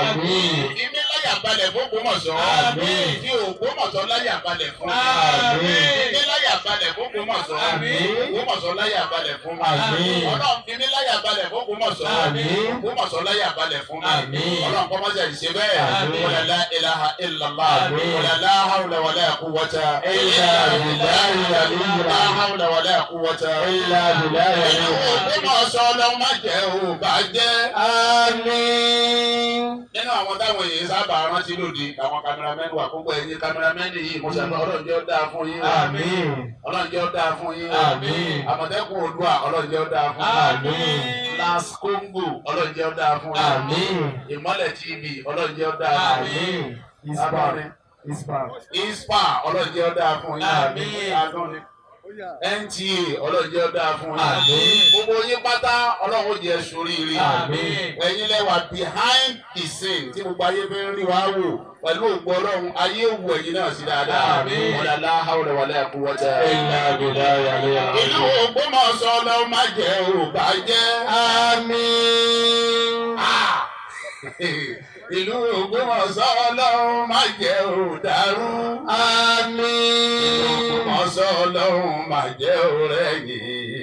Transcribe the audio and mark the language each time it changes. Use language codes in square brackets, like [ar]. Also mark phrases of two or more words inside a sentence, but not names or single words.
[yo] Fi mí láyà balẹ̀ fún Ògbómọ̀ṣọ́. Fi Ògbómọ̀ṣọ́ láyà balẹ̀ fún mi. Fi mí láyà balẹ̀ fún Ògbómọ̀ṣọ́. Ògbómọ̀ṣọ́ láyà balẹ̀ fún mi. Ọlọ́run fi mí láyà balẹ̀ fún Ògbómọ̀ṣọ́. Ògbómọ̀ṣọ́ láyà balẹ̀ fún mi. Ọlọ́run kọ́ mọ́jà ìṣe bẹ́ẹ̀. [ar] ولا لا إله إلا الله. ولا لا حول ولا قوة إلا بالله لا حول ولا قوة إلا بالله. [yo] Ògbómọ̀ṣọ́ ọlọ́run má jẹ́ ò bàjẹ́. Àmín. Nínú àwọn táwọn èèyàn sábà rántí lòdì àwọn kámẹ́rámẹ́nì wà púpọ̀ ẹ̀yìn kámẹ́rámẹ́nì yìí mo ṣàgbọ́ ọlọ́run jẹ́ ó dáa fún yín. Àmín. Ọlọ́run jẹ́ ó dáa fún yín. Àmín. Àmọ̀tẹ́kùn Oòduà ọlọ́run jẹ́ ó dáa fún yín. Àmín. Las Congo ọlọ́run jẹ́ ó dáa fún yín. Àmín. Ìmọ́lẹ̀ TV ọlọ́run jẹ́ ó dáa fún yín. ISPA ọlọ́run jẹ́ ó dáa fún yín. Àmín. NTA ọlọ́run jẹ́ ó dáa fún yín. Àmín. Gbogbo yín pátá ọlọ́run ó jẹ́ ṣoríire. Àmín. Ẹ̀yin lẹ́wà [en] behind the scene [yo] tí gbogbo ayé fi ń rí wa wò pẹ̀lú ògbó ọlọ́run ayé wù ẹ̀yin náà sí dáadáa. Àmín. [ar] ولا لا حول ولا قوة إلا بالله العلي العظيم. [yo] ìlú Ògbómọ̀ṣọ́ ọlọ́run má jẹ́ ò bàjẹ́. Àmín. Ìlú Ògbómọ̀ṣọ́ ọlọ́run má jẹ́ ò dàrú. Àmín. Ògbómọ̀ṣọ́ ọlọ́run má jẹ́ ò rẹ̀yìn.